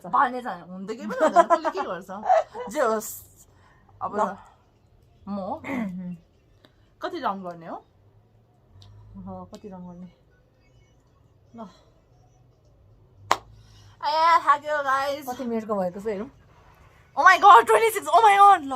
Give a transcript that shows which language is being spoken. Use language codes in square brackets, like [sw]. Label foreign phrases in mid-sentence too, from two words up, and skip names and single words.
[ne] भने चाहिँ हुन्छ कि पनि हुँदैन कसले के गर्छ जे होस् अब म कति राउन्ड गर्ने हो कति रङ गर्ने ल आया थाक्यो गाइस कति मिनटको भएको छ हेरौँ [en] oh my god 26 oh my god ल